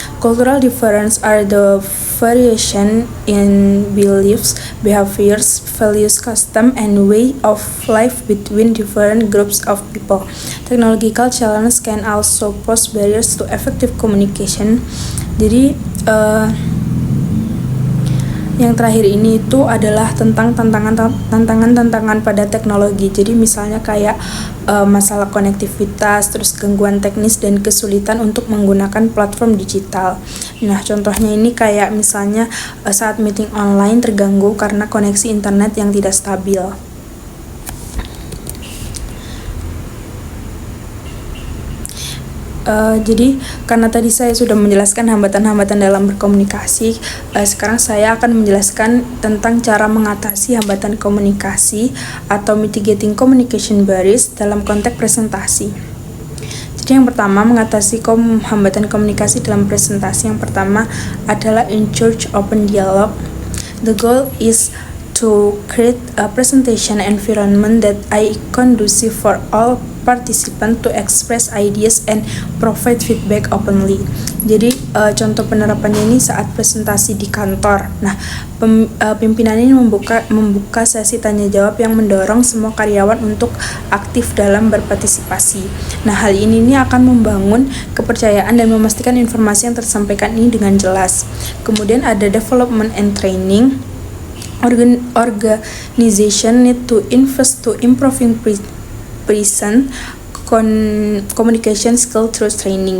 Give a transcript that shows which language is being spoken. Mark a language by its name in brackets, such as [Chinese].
[English] Cultural difference are the variation in beliefs, behaviors, values, custom, and way of life between different groups of people. Technological challenge can also pose barriers to effective communication. Jadi [Indonesian] Yang terakhir ini itu adalah tentang tantangan pada teknologi. Jadi misalnya kayak masalah konektivitas, terus gangguan teknis dan kesulitan untuk menggunakan platform digital. Nah, contohnya ini kayak misalnya saat meeting online terganggu karena koneksi internet yang tidak stabil. Jadi karena tadi saya sudah menjelaskan hambatan-hambatan dalam berkomunikasi, sekarang saya akan menjelaskan tentang cara mengatasi hambatan komunikasi atau [English] mitigating communication barriers [Indonesian] dalam konteks presentasi. Jadi yang pertama, mengatasi hambatan komunikasi dalam presentasi yang pertama adalah [English] encourage open dialogue. The goal is to create a presentation environment that is conducive for all participants to express ideas and provide feedback openly. [Indonesian] Jadi contoh penerapannya ini saat presentasi di kantor. Nah, pimpinan ini membuka sesi tanya jawab yang mendorong semua karyawan untuk aktif dalam berpartisipasi. Nah, hal ini akan membangun kepercayaan dan memastikan informasi yang tersampaikan ini dengan jelas. Kemudian ada [English] development and training. Organization need to invest to improving present communication skill through training.